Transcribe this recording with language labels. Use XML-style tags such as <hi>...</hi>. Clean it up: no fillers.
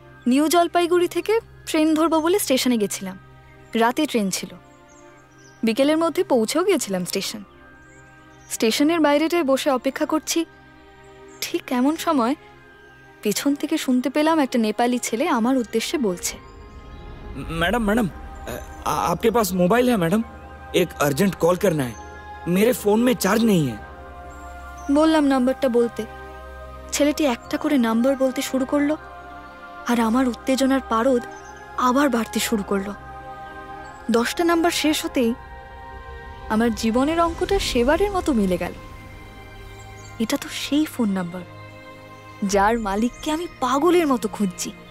<bn>New Jalpaiguri থেকে train ধরবো বলে স্টেশনে গেছিলাম। রাতে ট্রেন ছিল। বিকেলের মধ্যে পৌঁছেও গিয়েছিলাম স্টেশনের বাইরেটায় বসে অপেক্ষা করছি। ঠিক এমন সময় পেছন থেকে শুনতে পেলাম একটা নেপালি ছেলে আমার উদ্দেশ্যে বলছে,</bn> <hi>मैडम मैडम आपके पास मोबाइल है मैडम? एक अर्जेंट कॉल करना है, मेरे फोन में चार्ज नहीं है।</hi> <bn>বললাম নাম্বারটা বলতে। ছেলেটি একটা করে নাম্বার বলতে শুরু করলো আর আমার উত্তেজনার পারদ আবার বাড়তে শুরু করলো। 10টা নাম্বার শেষ হতেই আমার জীবনের অঙ্কটা সেবারের মতো মিলে গেল। এটা তো সেই ফোন নাম্বার যার মালিককে আমি পাগলের মতো খুঁজছি।</bn>